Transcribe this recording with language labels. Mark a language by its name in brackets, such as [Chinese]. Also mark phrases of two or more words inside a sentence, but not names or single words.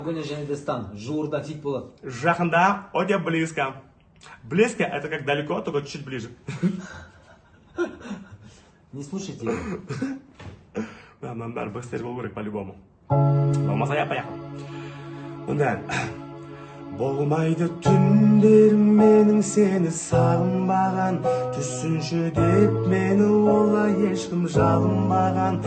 [Kazakh] Погоня және Дестан. Жуырда фит болады. Жақында, өте близко. [Russian] Близко это как далеко, только чуть ближе. Не слушайте его. Мындан бәрі быстер болу керек по-любому. Болмаса я поехал. [Kazakh] Онда болмайды түндер менің сені сағынбаған, түсінші деп мені олай ешкім жалынбаған.